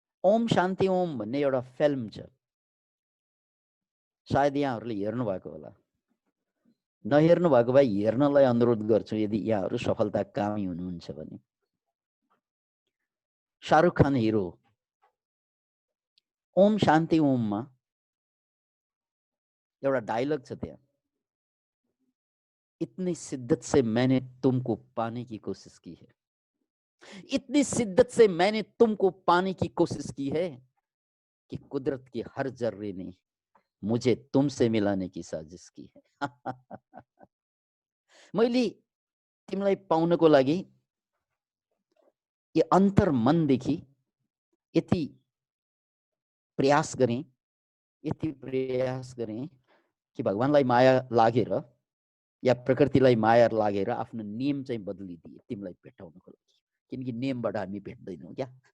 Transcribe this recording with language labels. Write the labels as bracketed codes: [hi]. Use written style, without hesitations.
[ne] ओम शान्ति ओम भन्ने एउटा फिल्म छ, सायद यहाँहरूले हेर्नु भएको होला। नहेर्नु भएको भए हेर्नलाई अनुरोध गर्छु, यदि यहाँहरू सफलता कामी हुनुहुन्छ भने। शाहरुख खान हिरो। ओम शान्ति ओममा एउटा डायलग छ त्यहाँ, [hi] इतनी शिद्दत से मैंने तुमको पाने की कोशिश की है, इतनी शिद्दत से मैंने तुमको पाने की कोशिश की है कि कुदरत की हर जर्रे ने मुझे तुमसे मिलाने की साजिश की है। [ne] मैले तिमीलाई पाउनको लागि यो अन्तर मनदेखि यति प्रयास गरेँ, यति प्रयास गरेँ कि भगवानलाई माया लागेर या प्रकृतिलाई माया लागेर आफ्नो नियम चाहिँ बदलिदिए तिमीलाई भेटाउनको लागि, किनकि नियमबाट हामी भेट्दैनौँ क्या।